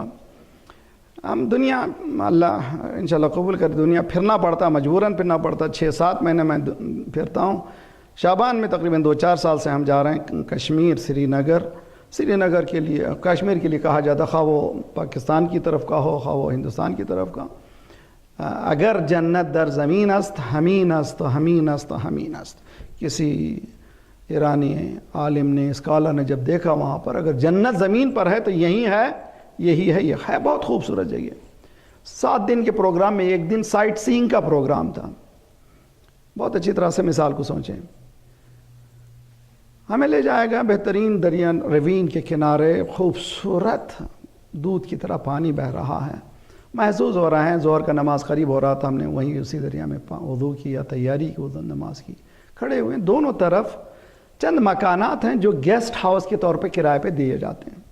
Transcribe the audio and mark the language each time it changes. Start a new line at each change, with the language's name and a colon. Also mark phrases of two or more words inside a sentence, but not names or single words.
Urdu: ہم دنیا، اللہ انشاءاللہ قبول کر، دنیا پھرنا پڑتا، مجبوراً پھرنا پڑتا، 6-7 مہینے میں پھرتا ہوں، شعبان میں تقریباً 2-4 سال سے ہم جا رہے ہیں کشمیر، سری نگر کے لیے، کشمیر کے لیے کہا جاتا، خواہ وہ پاکستان کی طرف کا ہو، خواہ وہ ہندوستان کی طرف کا۔
Persian: اگر جنت در زمین است ہمین است ہمین است ہمین است،
Urdu: کسی ایرانی عالم نے، اسکالر نے جب دیکھا وہاں پر، اگر جنت زمین پر ہے تو یہی ہے، یہی ہے، یہ ہے بہت خوبصورت جگہ۔ 7 دن کے پروگرام میں 1 دن سائٹ سینگ کا پروگرام تھا، بہت اچھی طرح سے مثال کو سوچیں، ہمیں لے جائے گا بہترین دریا روین کے کنارے، خوبصورت دودھ کی طرح پانی بہہ رہا ہے، محسوس ہو رہا ہے، ظہر کا نماز قریب ہو رہا تھا، ہم نے وہیں اسی دریا میں وضو کیا، تیاری کی وضو نماز کی، کھڑے ہوئے، دونوں طرف چند مکانات ہیں جو گیسٹ ہاؤس کے طور پہ کرائے پہ دیے جاتے ہیں۔